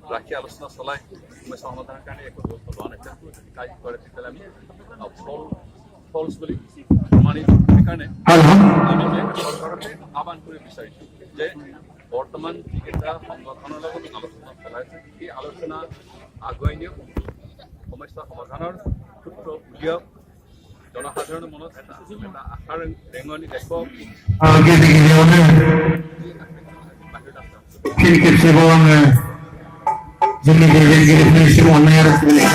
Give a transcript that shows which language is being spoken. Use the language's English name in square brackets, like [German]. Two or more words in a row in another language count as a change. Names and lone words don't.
[Assamese] ৰাখি আলোচনা চলাই সমস্যা সমাধানৰ কাৰণে একো ব্যৱস্থা লোৱা নাই তেওঁলোকে যদি কাইলৈ কৰে তেতিয়াহ'লে আমি ফলছ বুলি প্ৰমাণিত সেইকাৰণে আমি চৰকাৰকে আহ্বান কৰিব বিচাৰিছোঁ যে বৰ্তমান যিকেইটা সংগঠনৰ লগত আলোচনা চলাইছে সেই আলোচনা আগুৱাই নিয়ক সমস্যা সমাধানৰ সূত্ৰ উলিয়াওক জনসাধাৰণৰ মনত এটা আশাৰ ৰেঙনি দেখুৱাওক [Bodo] फिर खेबसेबाव आङो जोंनि दैदेनगिरिफोरनिसिम अननाय आर'ज